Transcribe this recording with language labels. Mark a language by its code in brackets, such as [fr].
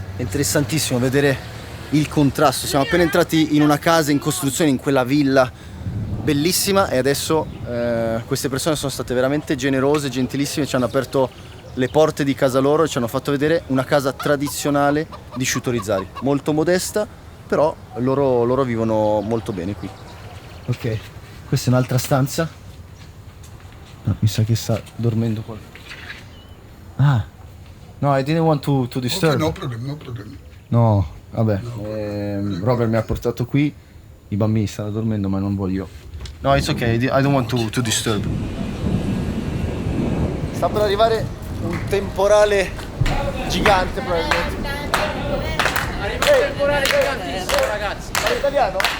[it] È interessantissimo vedere il contrasto. Siamo appena entrati in una casa in costruzione, in quella villa bellissima, e adesso queste persone sono state veramente generose, gentilissime, ci hanno aperto le porte di casa loro e ci hanno fatto vedere una casa tradizionale di Sciutorizzari, molto modesta, però loro vivono molto bene qui. Ok, questa è un'altra stanza. No, mi sa che sta dormendo qua. [en] Ah, no, I didn't want to disturb. Okay, no problem. [it] No, vabbè, Robert mi ha portato qui, i bambini stanno dormendo ma non voglio. [en] No, it's okay, I don't want to disturb. [it] Sta per arrivare un temporale gigante probabilmente. Temporale gigantissimo, ragazzi. Parli italiano?